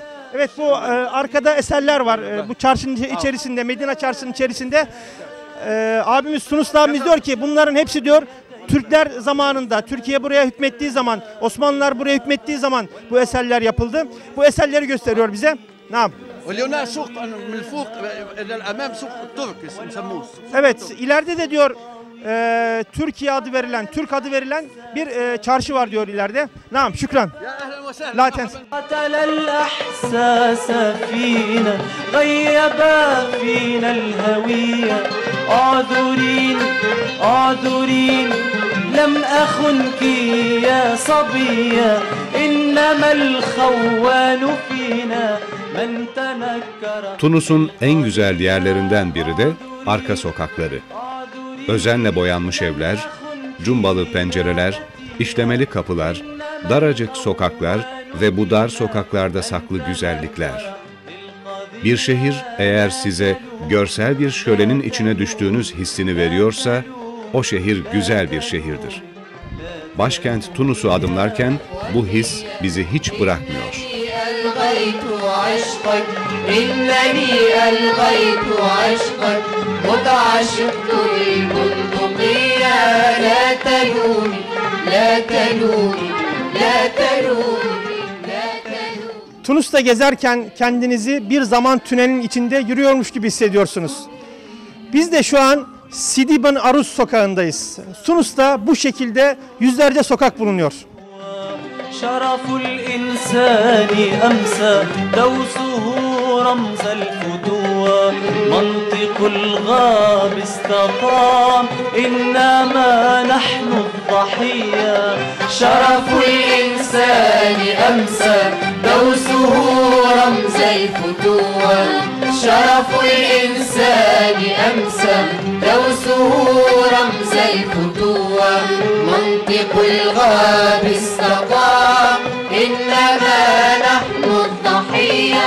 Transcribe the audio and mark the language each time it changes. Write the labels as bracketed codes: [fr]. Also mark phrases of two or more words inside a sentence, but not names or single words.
[tr] Evet, bu arkada eserler var. Bu çarşının içerisinde, Medine Çarşısı'nın içerisinde. Abimiz Tunuslu abimiz diyor ki bunların hepsi diyor Türkler zamanında, Türkiye buraya hükmettiği zaman, Osmanlılar buraya hükmettiği zaman bu eserler yapıldı. Bu eserleri gösteriyor bize. Naam. [ar] واليوم سوق من الفوق الى الامام سوق الترك يسموه. [tr] Evet, ileride de diyor Türkiye adı verilen, Türk adı verilen bir çarşı var diyor ileride. Naam, şükran. [ar] يا اهلا وسهلا. La tens. قتل الإحساس فينا غيب فينا الهوية أعذرين أعذرين لم أخنك يا صبية إنما الخوان فينا من تنكر. [tr] Tunus'un en güzel yerlerinden biri de arka sokakları. Özenle boyanmış evler, cumbalı pencereler, işlemeli kapılar, daracık sokaklar ve bu dar sokaklarda saklı güzellikler. Bir şehir eğer size görsel bir şölenin içine düştüğünüz hissini veriyorsa, o şehir güzel bir şehirdir. Başkent Tunus'u adımlarken bu his bizi hiç bırakmıyor. [ar] ألغيت عشقك إنني ألغيت عشقك قد عشقت البندقية لا تلومي لا تلومي لا تلومي لا تلومي. [tr] Tunus'ta gezerken kendinizi bir zaman tünelin içinde yürüyormuş gibi hissediyorsunuz. Biz de şu an Sidi Ben Arus sokağındayız. Tunus'ta bu şekilde yüzlerce sokak bulunuyor. [ar] شرف الإنسان أمسى دوسه رمز الفتوى منطق الغاب استقام إنما نحن الضحية شرف الإنسان أمسى دوسه رمز الفتوى شرف الإنسان أمسى دوسه رمز الفتوى منطق الغاب استقام إنما نحن الضحية.